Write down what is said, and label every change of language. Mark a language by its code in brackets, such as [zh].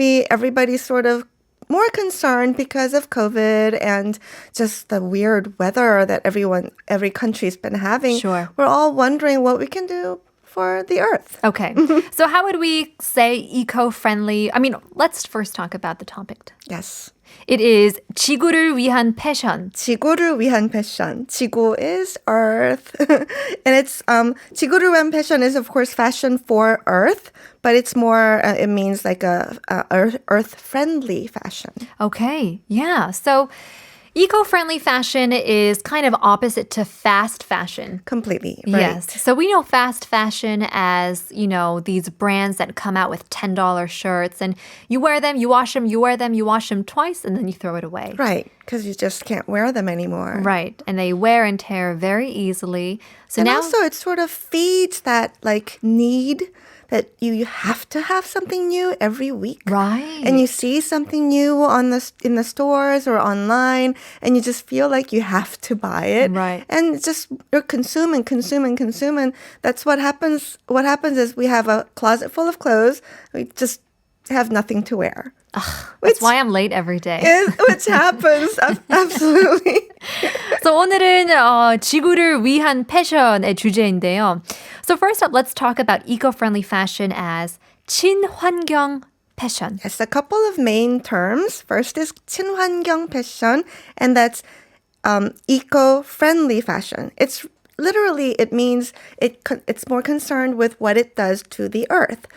[en] Everybody's sort of more concerned because of COVID and just the weird weather that every country's been having. Sure. We're all wondering what we can do for the earth. Okay, so how would we say eco-friendly? I mean, let's first talk about the topic. Yes. It is [ko] 지구를 위한 패션. 지구를 위한 패션. 지구 [en] is earth. And it's [ko] 지구를 위한 패션 [en] is of course fashion for earth, but it's more it means like a earth friendly fashion. Okay, yeah. So eco-friendly fashion is kind of opposite to fast fashion. Completely. Right. Yes. So we know fast fashion as, these brands that come out with $10 shirts and you wear them, you wash them, you wear them, you wash them twice, and then you throw it away. Right, because you just can't wear them anymore. Right. And they wear and tear very easily. So And now also it sort of feeds that need that you have to have something new every week. Right. And you see something new in the stores or online, and you just feel like you have to buy it. Right. And just you're consuming. That's what happens. What happens is we have a closet full of clothes. We just have nothing to wear. That's why I'm late every day. Which happens. Absolutely. So [ko] 오늘은 지구를 위한 패션의 주제인데요. [en] So first up, let's talk about eco-friendly fashion as 친환경 패션. Yes, a couple of main terms. First is 친환경 패션, and that's eco-friendly fashion. It means it's more concerned with what it does to the earth.